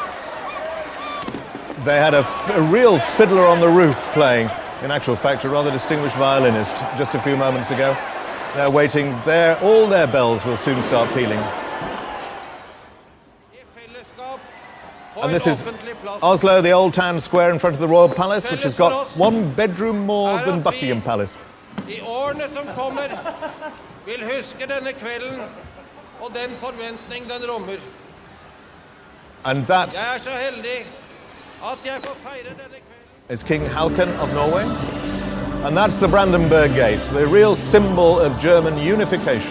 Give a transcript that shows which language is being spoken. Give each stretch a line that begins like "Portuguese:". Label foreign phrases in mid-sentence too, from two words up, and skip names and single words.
English: They had a real fiddler on the roof playing, in actual fact, a rather distinguished violinist just a few moments ago. They're waiting there. All their bells will soon start pealing. And this is Oslo, the old town square in front of the Royal Palace, which has got one bedroom more than Buckingham Palace.
Norwegian: I årene som kommer vil huske denne kvelden og den forventning den rommer.
English: And that
Norwegian: Jeg så heldig at jeg får feire denne kvelden.
English: is King Haakon of Norway. And that's the Brandenburg Gate, the real symbol of German unification.